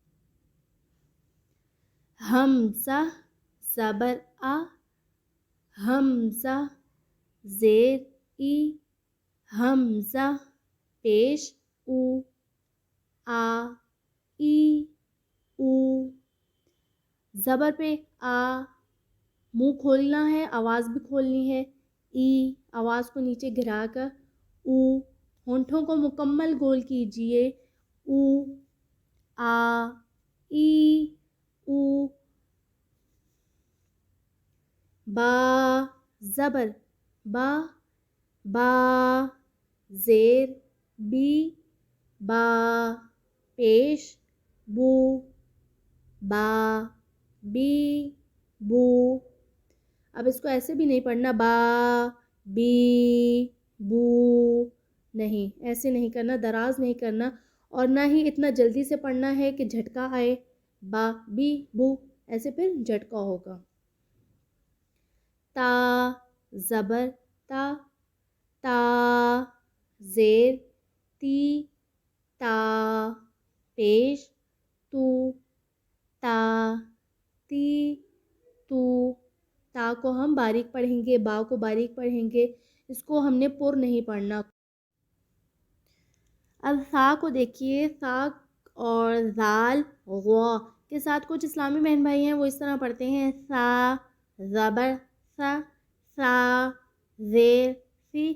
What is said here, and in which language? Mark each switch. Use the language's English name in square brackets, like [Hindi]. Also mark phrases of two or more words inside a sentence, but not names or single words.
[Urdu] حمزہ زبر آ، حمزہ زیر ای، حمزہ پیش او، آ ای او. زبر پہ آ، منہ کھولنا ہے، آواز بھی کھولنی ہے. ای، آواز کو نیچے گرا کر. او، ہونٹوں کو مکمل گول کیجئے. او، آ ای او. با زبر با، با زیر بی، با پیش بو، با بی بو. اب اس کو ایسے بھی نہیں پڑھنا با بی بو، نہیں، ایسے نہیں کرنا، دراز نہیں کرنا، اور نہ ہی اتنا جلدی سے پڑھنا ہے کہ جھٹکا آئے. با بی بو، ایسے پھر جھٹکا ہوگا. تا زبر تا، تا زیر تی، تا پیش تو، تا تی تو. تا کو ہم باریک پڑھیں گے، با کو باریک پڑھیں گے، اس کو ہم نے پر نہیں پڑھنا. اب سا کو دیکھیے، سا اور زال غوا کے ساتھ کچھ اسلامی بہن بھائی ہیں وہ اس طرح پڑھتے ہیں سا زبر سا، سا زیر سی.